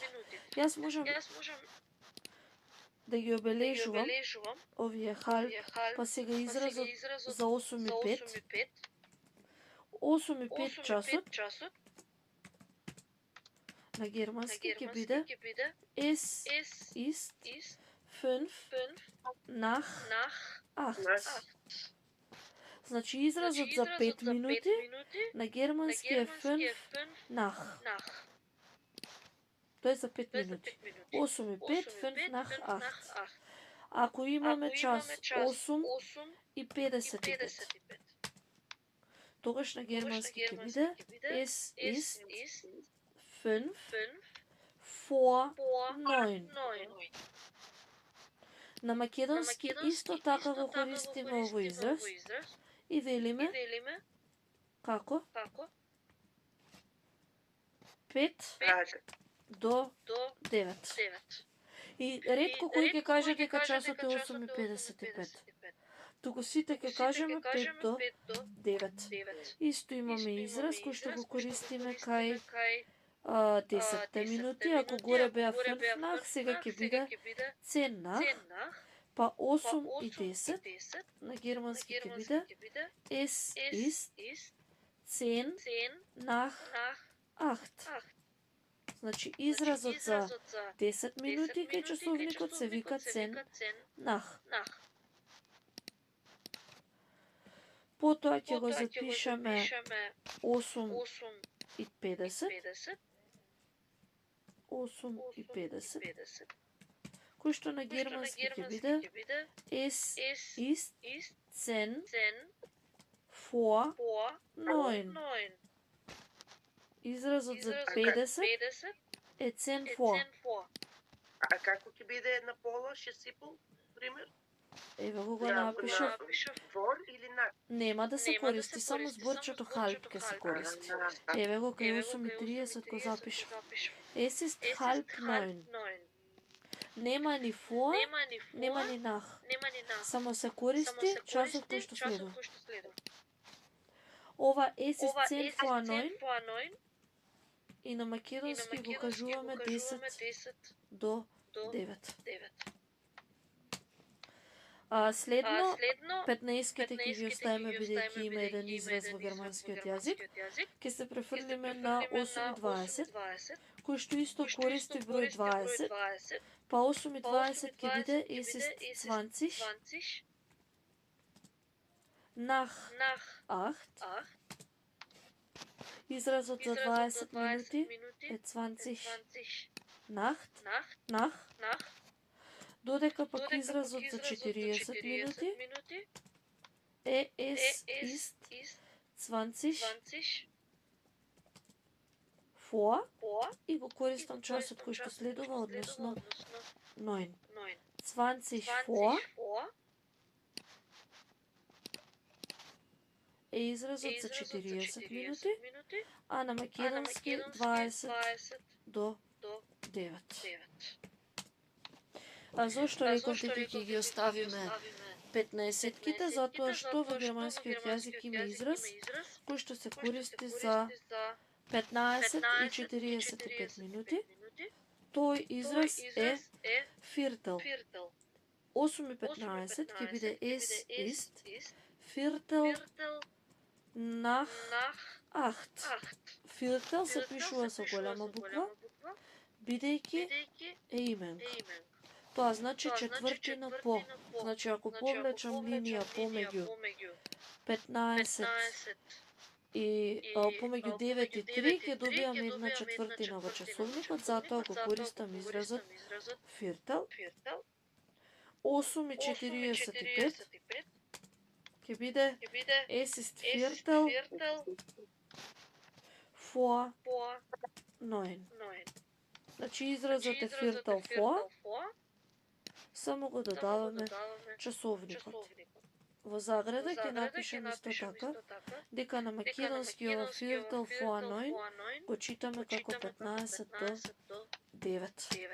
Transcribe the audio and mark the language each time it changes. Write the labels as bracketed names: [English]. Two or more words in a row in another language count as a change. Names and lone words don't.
[Macedonian] Јас можам да ги обележувам овие halb, па сега изразот за 8:05. 8:05 часот на германски ќе биде [German] es ist 5 nach 8. [Macedonian] Значи изразот за 5 минути на германски е 5 nach. Тој е за 5 минути. 8 и 5, 5 nach 8. Ако имаме час 8 и 55, тогаш на германски ќе биде [German] es ist 5 vor 9. [Macedonian] На македонски исто така го користиме овој израз и велиме како 5 до 9. И ретко кој ќе каже дека часот е 8:55. Туку сите ќе кажеме 5 до 9. Исто имаме израз кој што го користиме кај 10 минути. Ако горе беа 5 nach, сега ќе биде 10 nach, па 8 и 10. На германски ќе биде [German] es ist 10 nach 8. [Macedonian] Значи изразот за 10 минути кај часовникот се вика 10 nach. Потоа ќе го запишеме 8 и 50. 8 и 50. Кој што на германски ќе биде [German] es ist 10 vor 9. [Macedonian] Изразот за 50 е 10 vor. А како ќе биде на пола, шесипол, пример? Еве го напишав. Vor или на? Нема да се користи, само зборчето halb ќе се користи. Еве го кај 8:30 го запишав. [German] Es ist halb 9. [Macedonian] Нема ни vor, нема ни nach. Само се користи часот кој што следува. Ова [German] es ist 10 vor 9 [Macedonian] и на македонски го кажуваме 10 до 9. Следно, 15-ките ќе ги оставиме бидејќи има еден израз во германскиот јазик. Ќе се префрлиме на 8:20, кој што исто користи број 20, па 8:20 ќе биде [German] es ist 20 nach 8. [Macedonian] Изразот за 20 минути е 20 nach. Додека пак изразот за 40 минути е [German] es ist 20 vor [Macedonian] и го користам часот кој што следува, односно 9. 20 vor е изразот за 40 минути, а на македонски 20 до 9. А зошто реков дека ќе ги оставиме 15-ките? Затоа што во германскиот јазик има израз кој што се користи за 15 и 45 минути. Тој израз е Viertel. 8:15 ќе биде [German] es ist Viertel nach 8. [Macedonian] Viertel се пишува со голема буква, бидејќи е именко. Тоа значи четвртина по. Значи ако повлечам линија помеѓу 15 и помеѓу 9 и 3 ќе добиам една четвртина во часовникот, затоа го користам изразот Viertel. 8:45 ќе биде [German] es ist Viertel vor 9. [Macedonian] Значи изразот е [German] Viertel vor, [Macedonian] само го додаваме часовникот. Во заграда ќе напишем исто така дека на македонски ова [German] Viertel vor 9 [Macedonian] го читаме како 15 до 9.